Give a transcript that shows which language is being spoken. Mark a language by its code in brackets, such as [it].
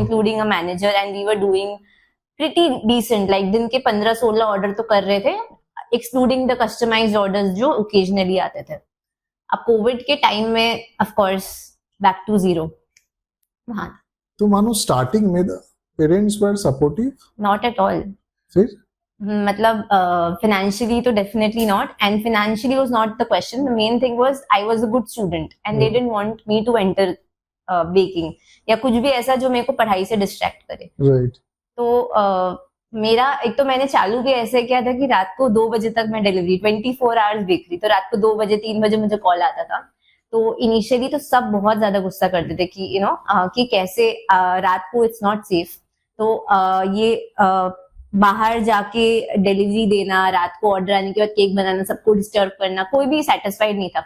[en] including a manager, and we were doing pretty decent, like [hi] दिन के 15-16 order तो कर रहे थे, [en] Excluding the customised orders जो occasionally आते थे. [hi] अब कोविड के टाइम में [en] Of course back to zero. [hi] हाँ, तो मानो स्टार्टिंग में parents were supportive? [en] Not at all. [hi] फिर [en] मतलब financially तो definitely not, and financially was not the question. The main thing was I was a good student and they didn't want me to enter baking [hi] या कुछ भी ऐसा जो मेरे को पढ़ाई से डिस्ट्रैक्ट करे. [en] Right. [hi] तो मेरा एक तो मैंने चालू भी ऐसे किया था कि रात को 2 बजे तक मैं डिलीवरी, 24 आवर्स बेकरी, तो रात को 2 बजे 3 बजे मुझे कॉल आता था. तो इनिशियली तो सब बहुत ज्यादा गुस्सा करते थे कि कि कैसे रात को [en] It's not safe. [hi] तो ये बाहर जाके डिलीवरी देना, रात को ऑर्डर आने के बाद केक बनाना, सबको डिस्टर्ब करना, कोई भी सेटिस्फाइड नहीं था.